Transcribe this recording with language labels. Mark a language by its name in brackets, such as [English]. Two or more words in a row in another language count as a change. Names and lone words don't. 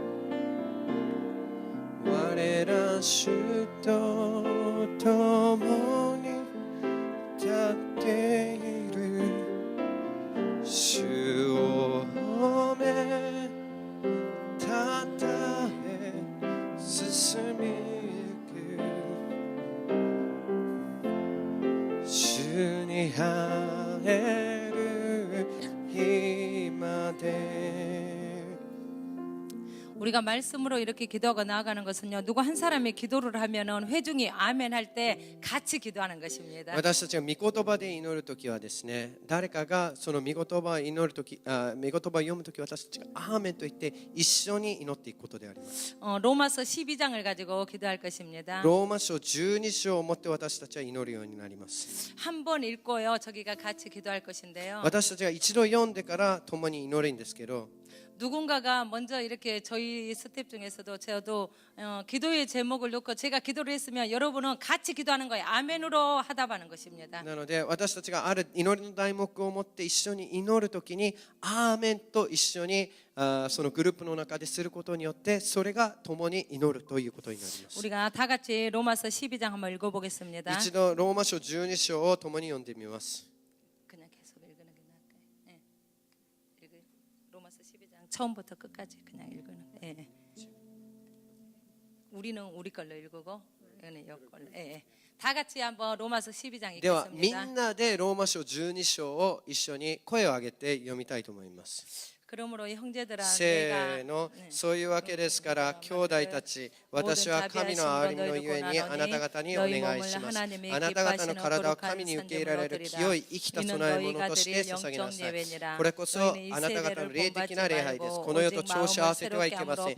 [Japanese] 我ら主と共に立っている主を褒めたたえ進みゆく主に会える日まで [Korean] 우리가 말씀으로 이렇게 기도하고 나아가는 것은요, 누구 한 사람이 기도를 하면은 회중이 아멘 할 때 같이 기도하는 것입니다. [Japanese] 私たちが御言葉で祈るときはですね、誰かがその御言葉を祈るとき、御言葉を読むとき、私たちがアーメンと言って一緒に祈っていくことであります。 [Korean] 로마서 12장을 가지고 기도할 것입니다. [Japanese] ローマ書12章をもって私たちは祈るようになります。 [Korean] 한 번 읽고요, 저기가 같이 기도할 것인데요. [Japanese] 私たちが一度読んでから共に祈るんですけど、 [Korean] 누군가가 먼저 이렇게 저희 스텝 중에서도 저도 기도의 제목을 놓고 제가 기도를 했으면 여러분은 같이 기도하는 거예요. 아멘으로 하답하는 것입니다. [Japanese] なので私たちがある祈りの題目を持って一緒に祈るときにアーメンと一緒にそのグループの中ですることによってそれが共に祈るということになります。 [Korean] 우리가 다 같이 로마서 12장 한번 읽어보겠습니다. [Japanese] 一度ローマ書12章を共に読んでみます。 [Korean] 그냥 계속 읽는 게 나을까요? 네. 로마서 12장 처음부터 끝까지 그냥 읽는. 네. 우리는 우리 걸로 읽고, 이거는 여 걸로. 네. 다 같이 한번 로마서 12장 [Japanese] ではみ [Korean] 읽겠습니다. [Japanese] んなでローマ書12章を一緒に声を上げて読みたいと思います。 [Korean] 그러므로 형제들아 [Japanese] せ [Korean] 내가 [Japanese] ーの、そういうわけですから兄弟たち、私は神の憐れみのゆえにあなた方にお願いします。あなた方の体を神に受け入れられる清い生きた供え物として捧げなさい。これこそあなた方の霊的な礼拝です。この世と調子合わせてはいけません。